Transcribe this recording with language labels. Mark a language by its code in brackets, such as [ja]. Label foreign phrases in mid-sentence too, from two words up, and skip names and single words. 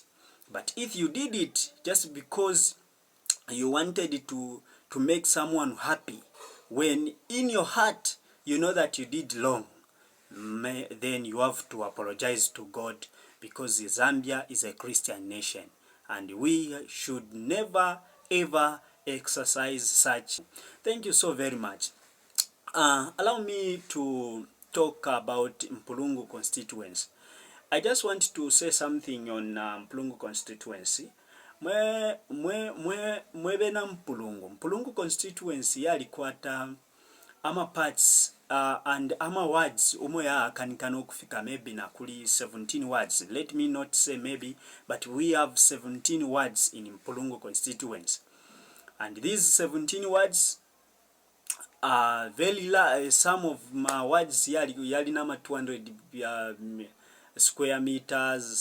[en] But if you did it just because you wanted to make someone happy, when in your heart you know that you did wrong, then you have to apologize to God, because Zambia is a Christian nation and we should never ever exercise such. Thank you so very much. Allow me to talk about Mpulungu constituency. I just want to say something on Mpulungu constituency. [bem] Mwebena Mpulungu constituency yalikwata ama [en] parts and [bem] ama words umoya akanikana okufika maybe na kuli 17 words. [en] Let me not say maybe, but we have 17 words in Mpulungu constituency, and these 17 words are very some of my words [bem] yali nama [en] 200 square meters.